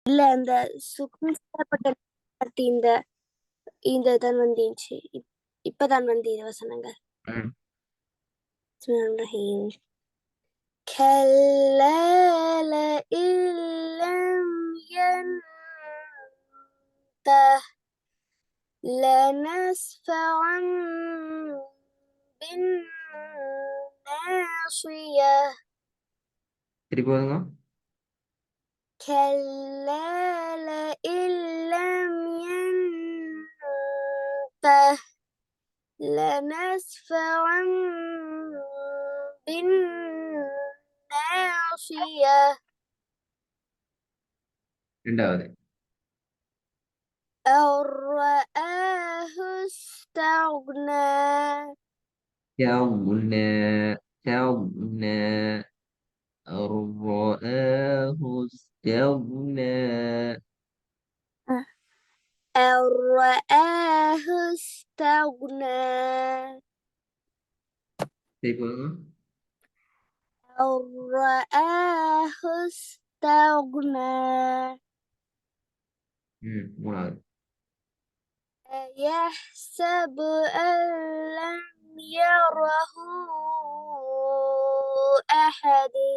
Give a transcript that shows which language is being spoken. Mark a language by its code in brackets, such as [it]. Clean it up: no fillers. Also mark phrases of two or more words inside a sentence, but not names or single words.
[ta] இல்ல அந்த சுக்குன் செய்யப்பட்ட இந்த இந்த தான் வந்துச்சு. இப்பதான் வந்து இது வசனங்கள். ம். [ar] بسم الله الرحيم. كلا لئن لم ينته لنسفعا بالناصية [ta] திருப்பி ஓதுங்க. [ar] كلا لئن لم ينته لنسفعا بالناصية [ta] 2வது. [ar] أن رآه استغنى يَغْنَى يَغْنَى أَن رَّآهُ اسْتَغْنَى. أن رآه استغنى [ta] திருப்பி ஓதுங்க. [ar] أن رآه استغنى [ta] 3வது. [ar] أيحسب أن لم يره أحد